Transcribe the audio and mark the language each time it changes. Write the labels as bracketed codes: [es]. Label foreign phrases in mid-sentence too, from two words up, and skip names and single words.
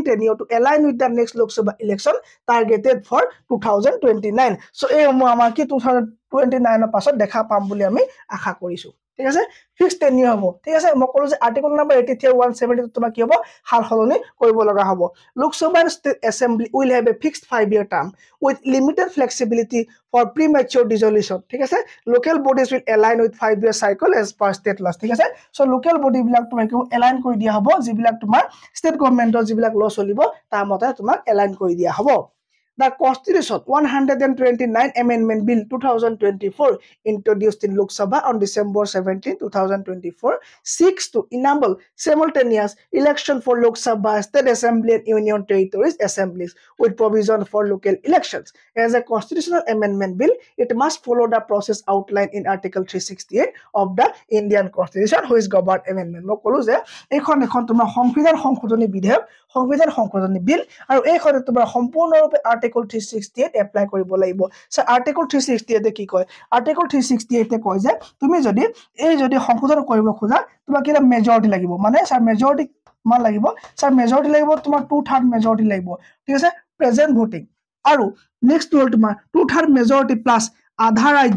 [en] tenure to align with the next Lok Sabha election targeted for 2029 [as] সো এই আমাৰ কি 2029 ৰ পাছত দেখা পাম বুলি আমি আশা কৰিছো ঠিক আছে [en] fix tenure [as] হ'ব ঠিক আছে মই ক'লো যে [en] article number [as] 83 170 তোমাৰ কি হ'ব হাল সলনি কৰিব লগা হ'ব [en] Lok Sabha state assembly will have a fixed 5-year term with limited flexibility for premature dissolution [as] ঠিক আছে [en] local bodies will align with 5-year cycle as per state laws [as] ঠিক আছে সো [en] local body [as] বিলাক তোমাৰ কি এলাইন কৰি দিয়া হ'ব যিবিলাক তোমাৰ [en] state government [as] যিবিলাক ল চলিব তাৰ মতে তোমাক এলাইন কৰি দিয়া হ'ব [en] The Constitution 129 Amendment Bill 2024 introduced in Lok Sabha on December 17, 2024 seeks to enable simultaneous election for Lok Sabha, State Assembly and Union Territories Assemblies with provision for local elections. As a constitutional amendment bill, it must follow the process outlined in Article 368 of the Indian Constitution, which governs amendment. [as] মই ক'লো যে এইখন তোমাৰ সংবিধান সংশোধনী বিধেয়ক সংবিধান সংশোধনী বিল আৰু এইখনে তোমাৰ সম্পূৰ্ণৰূপে আৰ্টিকল 368 এপ্লাই কৰিব লাগিব সো আৰ্টিকল 368 কি কয় আৰ্টিকল 368 কয় যে তুমি যদি সংশোধন কৰিব খোজা তোমাক কি মেজৰিটি লাগিব মানে স্যাৰ মেজৰিটি মান লাগিব স্যাৰ মেজৰিটি লাগিব তোমাৰ 2/3 মেজৰিটি লাগিব ঠিক আছে [en] present voting [as] আৰু নেক্সট হ'ল তোমাৰ 2/3 মেজৰিটি প্লাস আধা